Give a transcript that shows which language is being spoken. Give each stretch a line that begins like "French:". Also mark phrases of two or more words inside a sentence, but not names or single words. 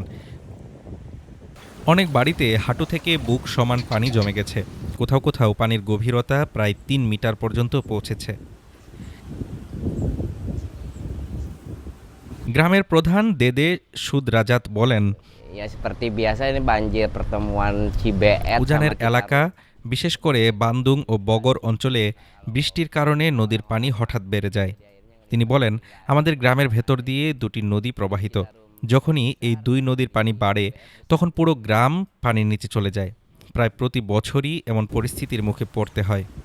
Bangla: অনেক বাড়িতে হাঁটু থেকে বুক সমান পানি জমে গেছে। কোথাও কোথাও পানির গভীরতা প্রায় ৩ মিটার পর্যন্ত পৌঁছেছে। গ্রামের প্রধান দেদে সুদরাজাত বলেন,
Indonesian: Ya seperti biasa ini banjir pertemuan Cibeet
Bangla: উজানের sama এলাকা, Cikampek. বিশেষ করে বান্দুং ও বগর অঞ্চলে বৃষ্টির কারণে নদীর পানি হঠাৎ বেড়ে যায়। তিনি বলেন, আমাদের গ্রামের ভেতর দিয়ে দুটি নদী প্রবাহিত। যখনই এই দুই নদীর পানি বাড়ে তখন পুরো গ্রাম পানির নিচে চলে যায়। প্রায় প্রতি বছরই এমন পরিস্থিতির মুখে পড়তে হয়।